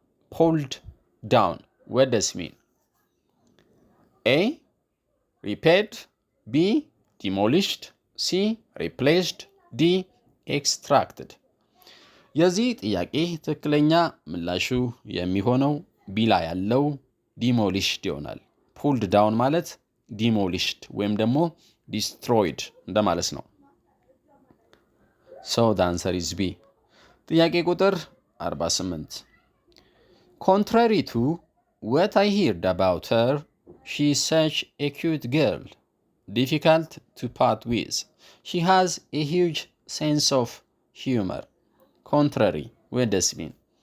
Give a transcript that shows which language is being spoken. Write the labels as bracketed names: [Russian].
[English] Pulled down. What does it mean? A. repaired, B demolished, C replaced, D extracted። [Amharic] የዚህ ጥያቄ ትክክለኛ ምላሹ የሚሆነው ቢ ላይ ያለው ዲሞሊሽድ ይሆናል። ፑልድ ዳውን ማለት ዲሞሊሽድ ወይም ደግሞ ዲስትሮይድ እንደማለት ነው። [English] So the answer is B. [Amharic] ጥያቄ ቁጥር 48 [English] Contrary to what I heard about her, she is such a cute girl, difficult to part with. She has a huge sense of humor. Contrary, what does it mean?